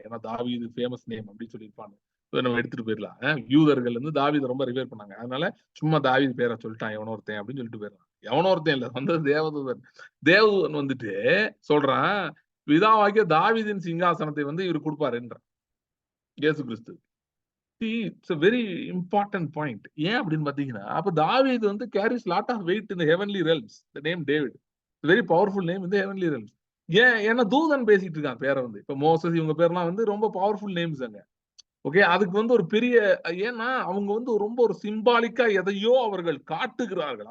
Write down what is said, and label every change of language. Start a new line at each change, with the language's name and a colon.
Tamil: ஏன்னா தாவீது famous name அப்படின்னு சொல்லியிருப்பான். நம்ம எடுத்துட்டு போயிடலாம். யூதர்கள் வந்து தாவீதை ரொம்ப ரிவேர் பண்ணாங்க. அதனால சும்மா தாவீது பேரை சொல்லிட்டான் எவனோ ஒருத்தன் அப்படின்னு சொல்லிட்டு போயிடலாம். எவனோ ஒருத்தன் இல்ல, வந்தது தேவதூதன். தேவதூதன் வந்துட்டு சொல்றான், பிதாவாகிய தாவீதின் சிங்காசனத்தை வந்து இவர் கொடுப்பாருன்றான் இயேசு கிறிஸ்து.
English: It's a very important point.
Tamil: ஏன் அப்படின்னு பாத்தீங்கன்னா, அப்ப தாவீது வந்து
English: Carries lot of weight in the heavenly realms. The name David very powerful name in the heavenly realms.
Tamil: ஏன்னா தூதன் பேசிட்டு இருக்கான் பேரை வந்து. இப்ப மோசஸ் இவங்க பேர்லாம் வந்து ரொம்ப பவர்ஃபுல் நேம்ஸ் அங்க. ஓகே, அதுக்கு வந்து ஒரு பெரிய, ஏன்னா அவங்க வந்து ரொம்ப ஒரு சிம்பாலிக்கா எதையோ அவர்கள் காட்டுகிறார்கள்.